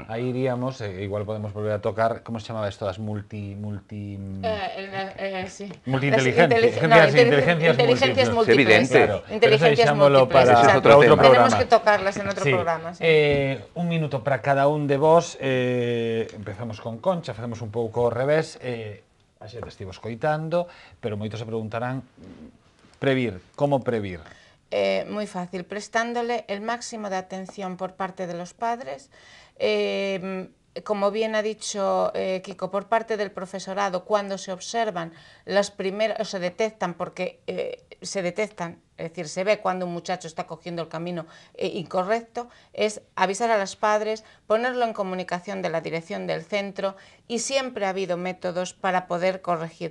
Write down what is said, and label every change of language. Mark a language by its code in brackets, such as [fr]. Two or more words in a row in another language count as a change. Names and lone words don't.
[es] Ahí iríamos, igual podemos volver a tocar, ¿cómo se llamaba esto? Las sí. Inteligencias múltiples. Evidente. Claro. Inteligencias múltiples. Para otro programa. Tenemos que tocarlas en otro programa. Sí. [gl] Un minuto para cada un de vos. Empezamos con Concha, facemos un pouco ao revés. A xente estivo escoitando, pero moitos se preguntarán como previr? [es] Muy fácil, prestándole el máximo de atención por parte de los padres, como bien ha dicho Kiko, por parte del profesorado, cuando se observan las primeras, o se detectan, porque se detectan, es decir, se ve cuando un muchacho está cogiendo el camino incorrecto, es avisar a los padres, ponerlo en comunicación de la dirección del centro, y siempre ha habido métodos para poder corregir.